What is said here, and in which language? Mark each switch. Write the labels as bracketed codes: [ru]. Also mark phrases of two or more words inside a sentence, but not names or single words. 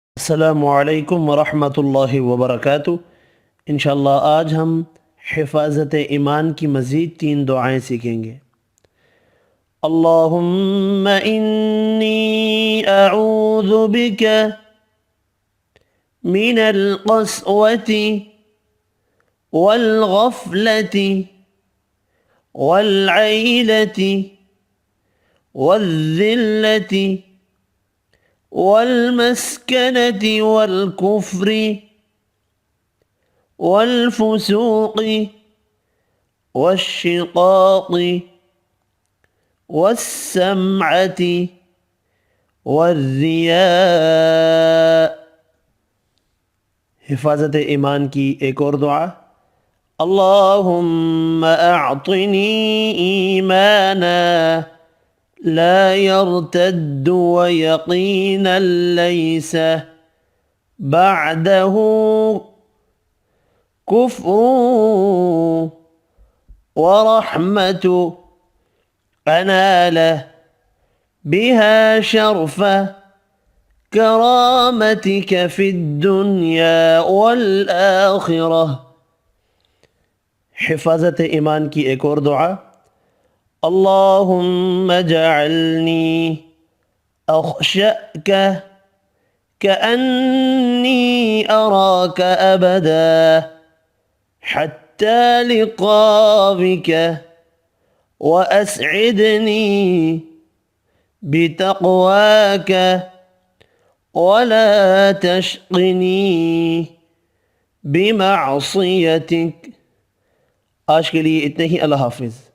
[ar] السلام عليكم ورحمة الله وبركاته. [ur] ان شاء اللہ آج ہم حفاظت ایمان کی مزید 3 دعائیں سیکھیں گے. [ar] اللهم إني أعوذ بك من القسوة والغفلة والعيلة والذلة والمسكنة والكفر والفسوق والشقاق والسمعة والرياء. [ur] حفاظت ایمان کی ایک اور دعا. [ar] اللهم أعطني إيمانا لا يرتد ويقينا ليس بعده كفر ورحمة أنال بها شرف كرامتك في الدنيا والآخرة. [ur] حفاظت ایمان کی ایک اور دعا. [ar] اللهم اجعلني أخشاك كأني أراك أبدا حتى ألقاك وأسعدني بتقواك ولا تشقني بمعصيتك. [ur] آج کے لیے اتنے ہی. اللہ حافظ.